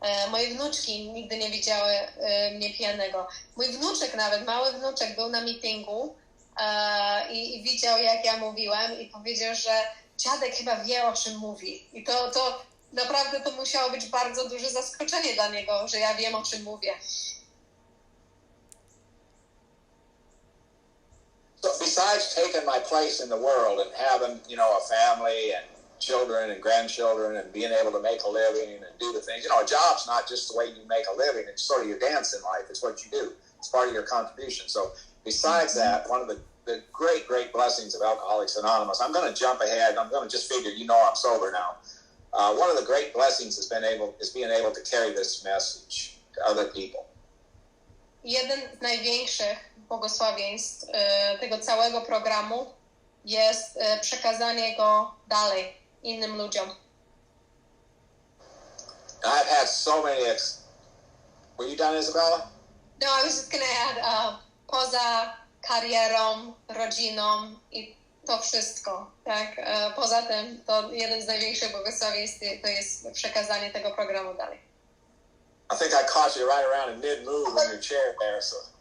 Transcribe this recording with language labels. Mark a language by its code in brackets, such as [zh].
[pl] Moje wnuczki nigdy nie widziały mnie pijanego. Mój wnuczek nawet, mały wnuczek był na meetingu i widział, jak ja mówiłem i powiedział, że dziadek chyba wie, o czym mówi. I to naprawdę to musiało być bardzo duże zaskoczenie dla niego, że ja wiem, o czym mówię. [en] So besides taking my place in the world and having, a family and children and grandchildren and being able to make a living and do the things, a job's not just the way you make a living, it's sort of your dance in life, it's what you do, it's part of your contribution. So besides that, one of the great, great blessings of Alcoholics Anonymous, I'm going to jump ahead, I'm going to just figure, I'm sober now. One of the great blessings is being able to carry this message to other people. [pl] Jeden z największych błogosławieństw tego całego programu jest przekazanie go dalej innym ludziom. [en] I've had so many. Were you done, Isabella? No, I was just going to add, [pl] poza karierą, rodziną i to wszystko, tak? Poza tym, to jeden z największych błogosławieństw to jest przekazanie tego programu dalej. [en] I think I caught you right around in mid-move in your chair there, so.